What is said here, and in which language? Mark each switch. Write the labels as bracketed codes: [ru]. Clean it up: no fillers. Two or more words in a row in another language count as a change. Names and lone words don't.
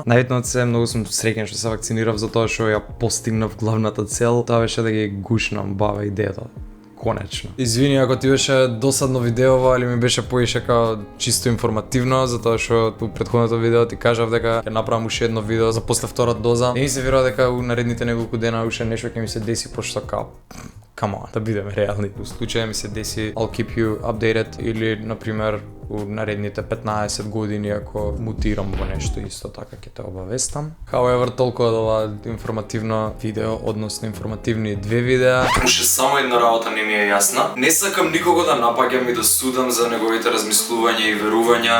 [mk] Највитно се многу сум среќен што се вакцинирав затоа што ја постигнав главната цел, тоа беше да ги гушнам баба идејата. Конечно. Извини ако ти беше досадно видеово, али ми беше поише као чисто информативно, затоа што у претходното видео ти кажав дека ќе направам уште едно видео за после втора доза. Не ми се верува дека у наредните неколку дена уште нешто ќе ми се деси, пошто као [en] come on, [mk] да бидеме реални. У случај ми се деси, [en] I'll keep you updated, [mk] или, например, у наредните 15 години ако мутирам во нешто исто така ќе те обавестам. However, толку од ова информативно видео, односно информативни 2 видеа. Уште само една работа не ми е јасна. Не сакам никого да напаѓам и да судам за неговите размислувања и верувања.